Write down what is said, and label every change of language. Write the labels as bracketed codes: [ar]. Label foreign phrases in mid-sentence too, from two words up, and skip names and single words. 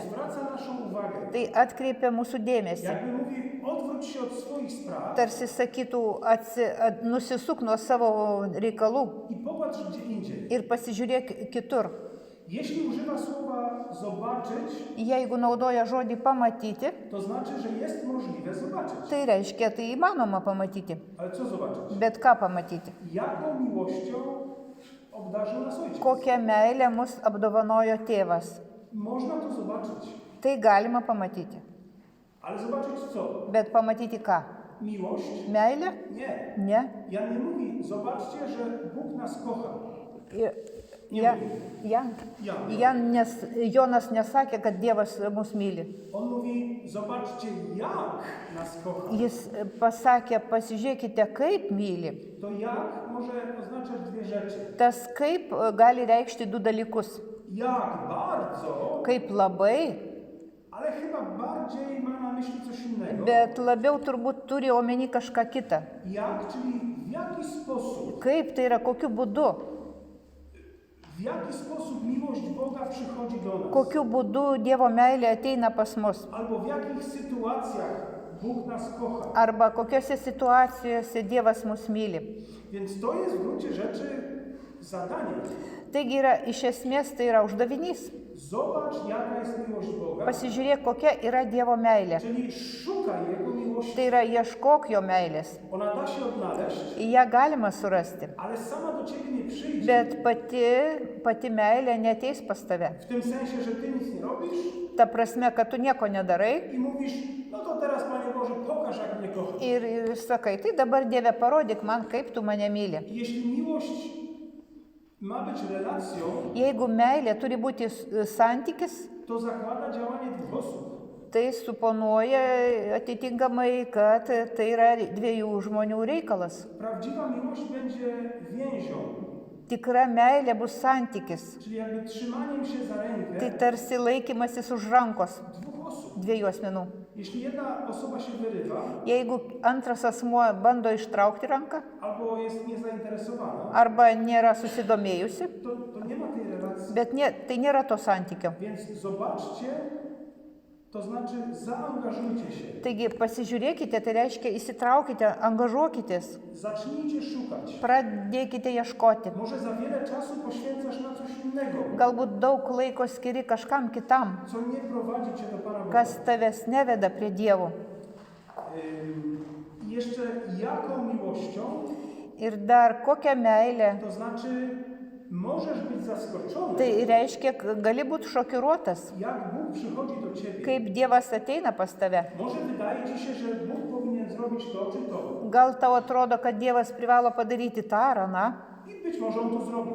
[pl] zwraca naszą uwagę. [lt] tai atkreipia mūsų dėmesį. [pl] Jakby mówi, odwróć się od swoich spraw [lt] Tarsi sakytų, nusisuk nuo savo reikalų [pl] i popatrz gdzie indziej. [lt] ir pasižiūrėk kitur. [pl] Jeśli używa słowa zobaczyć, [lt] Jeigu naudoja žodį pamatyti, [pl] to znaczy, że jest możliwe zobaczyć. [lt] tai reiškia, tai įmanoma pamatyti. [pl] Ale co zobaczyć? [lt] Bet ką pamatyti? [pl] Jaką miłością obdarzył nas Ojciec? [lt] Kokią meilę mus apdovanojo tėvas. [pl] Można to zobaczyć. [lt] Tai galima pamatyti. [pl] Ale zobaczyć co? [lt] Bet pamatyti ką? [pl] Miłość? [lt] Meilę? [pl] Nie. [lt] Ne. [pl] Jan nie mówi, zobaczcie, że Bóg nas kocha. [lt] Jonas nesakė, kad Dievas mus myli. [pl] On mówi, zobaczcie, jak nas kocha. [lt] Jis pasakė, pasižiūrėkite, kaip myli. [pl] To jak może oznaczać dwie rzeczy. [lt] Tas kaip gali reikšti du dalykus. [pl] Jak bardzo, [lt] Kaip labai, [pl] ale chyba bardziej ma na myśli coś innego. [lt] bet labiau turbūt turi omeny kažką kitą. [pl] Jak, czyli w jaki sposób, [lt] Kaip tai yra, kokiu būdu. [pl] w jaki sposób miłość Boga przychodzi do nas. [lt] Kokiu būdu Dievo meilė ateina pas mus. [pl] Albo w jakich sytuacjach Bóg nas kocha. [lt] Arba kokiose situacijose Dievas mus myli. [pl] Więc to jest w gruncie rzeczy zadanie. [lt] Taigi yra, iš esmės tai yra uždavinys. [pl] Zobacz, jaka jest miłość Boga. [lt] Pasižiūrėk, kokia yra Dievo meilė. [pl] Czyli szukaj Jego miłości. [lt] Tai yra, ieškok jo meilės. [pl] Ona da się odnaleźć, [lt] Į ją galima surasti. [pl] ale sama do ciebie nie przyjdzie. [lt] Bet pati meilė neteis pas tave. [pl] W tym sensie, że ty nic nie robisz [lt] Ta prasme, kad tu nieko nedarai [pl] i mówisz, no to teraz, Panie Boże, pokaż, jak mnie kochasz. [lt] ir sakai, tai dabar Dieve parodyk man, kaip tu mane myli. [pl] Jeśli miłość ma być relacją, [lt] Jeigu meilė turi būti santykis, [pl] to zakłada działanie dwóch osób. [lt] tai suponuoja atitinkamai, kad tai yra dviejų žmonių reikalas. [pl] Prawdziwa miłość będzie więzią. [lt] Tikra meilė bus santykis. [pl] Czyli jakby trzymaniem się za [lt] Tai [pl] rękę [lt] tarsi laikymasis už rankos [pl] dwóch osób. [lt] dviejų asmenų. [pl] Jeśli jedna osoba się wyrywa [lt] Jeigu antras asmuo bando ištraukti ranką [pl] albo jest niezainteresowana, [lt] arba nėra susidomėjusi, [pl] to nie ma tej relacji. [lt] bet tai nėra to santykio. [pl] Więc zobaczcie, to znaczy zaangażujcie się. [lt] Taigi pasižiūrėkite, tai reiškia įsitraukite, angažuokitės, [pl] Zacznijcie szukać. [lt] pradėkite ieškoti. [pl] Może za wiele czasu poświęcasz na coś innego, [lt] Galbūt daug laiko skiri kažkam kitam, [pl] co nie prowadzi cię do Pana Boga. [lt] kas tavęs neveda prie Dievo. [pl] I jeszcze jaką miłością, [lt] Ir dar kokią meilę. [pl] to znaczy możesz być zaskoczony, [lt] Tai reiškia, gali būti šokiruotas, [pl] jak Bóg przychodzi do ciebie. [lt] kaip Dievas ateina pas tave. [pl] Może wydaje ci się, że Bóg powinien zrobić to czy to. [lt] Gal tau atrodo, kad Dievas privalo padaryti tą ar aną. [pl] I być może on to zrobi.